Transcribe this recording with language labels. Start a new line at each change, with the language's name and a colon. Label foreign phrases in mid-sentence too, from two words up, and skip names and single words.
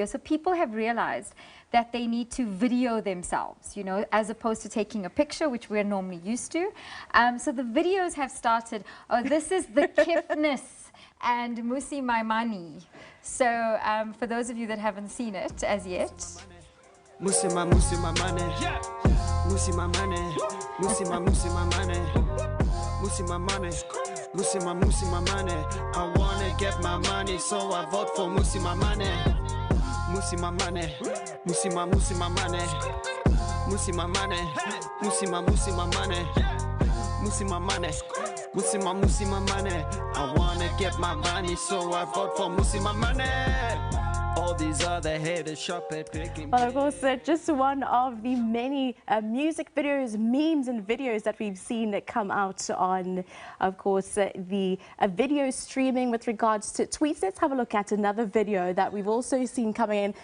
English: So people have realized that they need to video themselves, you know, as opposed to taking a picture, which we're normally used to. So the videos have started, oh, this is the Kifness and Musi Maimani. So for those of you that haven't seen it as yet. Musi Maimane, Musi Maimane, Musi Maimane, Musi Maimane, Musi Maimane. I wanna get my money, so I vote for Musi Maimane. Musi Maimane, Musi Maimane, Musi Maimane, Musi Maimane, Musi Maimane, Musi Maimane. I wanna get my money, so I vote for Musi Maimane. All these other haters shop at picking. Well, of course, just one of the many music videos, memes and videos that we've seen come out on, of course, the video streaming with regards to tweets. Let's have a look at another video that we've also seen coming in.